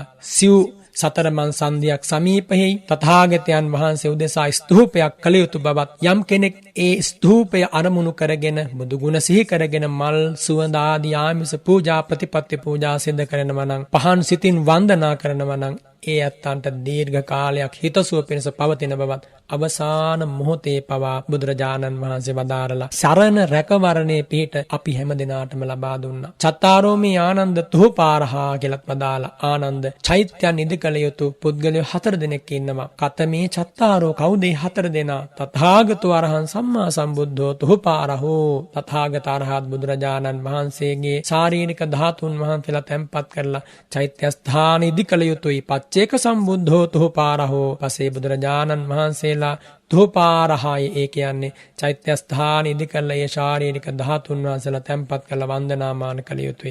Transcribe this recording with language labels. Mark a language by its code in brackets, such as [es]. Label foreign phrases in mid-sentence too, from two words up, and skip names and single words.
[si] සිව් සතරමන් සන්ධියක් සමීපෙහි තථාගතයන් වහන්සේ උදෙසා ස්තූපයක් කළ යුතු බවත්, යම් කෙනෙක් ඒ ස්තූපය අරමුණු කරගෙන බුදු ගුණ සිහි කරගෙන මල්, සුවඳ ආදී ආමිස පූජා, ප්‍රතිපත්ති පූජා සිද්ධ කරනවා නම්, පහන් සිතින් වන්දනා කරනවා නම්, ඒ අත්තන්ට දීර්ඝ කාලයක් හිතසුව පිණිස පවතින බවත් අවසාන මොහොතේ පවා බුදුරජාණන් වහන්සේ වදාරලා සරණ රැකවරණේ පිහිට අපි හැම දිනාටම ලබා දුන්නා. [pi] චත්තාරෝමි ආනන්ද තුපාරහා [si] කියලාත් වදාලා. ආනන්ද, චෛත්‍යයන් ඉදිකල යුතු පුද්ගලයෝ 4 දෙනෙක් ඉන්නවා. [pi] කතමේ චත්තාරෝ, [si] කවුද 4 දෙනා? [pi] තථාගතෝ අරහං සම්මා සම්බුද්ධෝ තුපාරහෝ. [si] තථාගත අරහත් බුදුරජාණන් වහන්සේගේ ශාරීරික ධාතුන් වහන්සේලා තැන්පත් කරලා චෛත්‍ය ස්ථාන ඉදිකල යුතුයි. [pi] චේක සම්බුද්ධෝ තුපාරහෝ. [si] පසේ බුදුරජාණන් වහන්සේලා තුපාරහාය, ඒ කියන්නේ චෛත්‍ය ස්ථාන ඉදි කළ ඒ ශාරීරික ධාතුන් වහන්සේලා තැන්පත් කරලා වන්දනාමාන කළ යුතුයි.